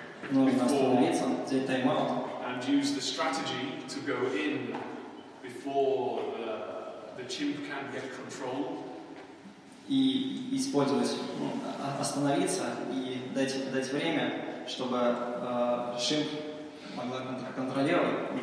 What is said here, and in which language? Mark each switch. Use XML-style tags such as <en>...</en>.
<ru>Нужно остановиться, взять тайм-аут.</ru> <en>and use the strategy to go in before the chimp can get control.</en> <ru>И использовать, остановиться и дать время, чтобы шимп могла контролировать.</ru>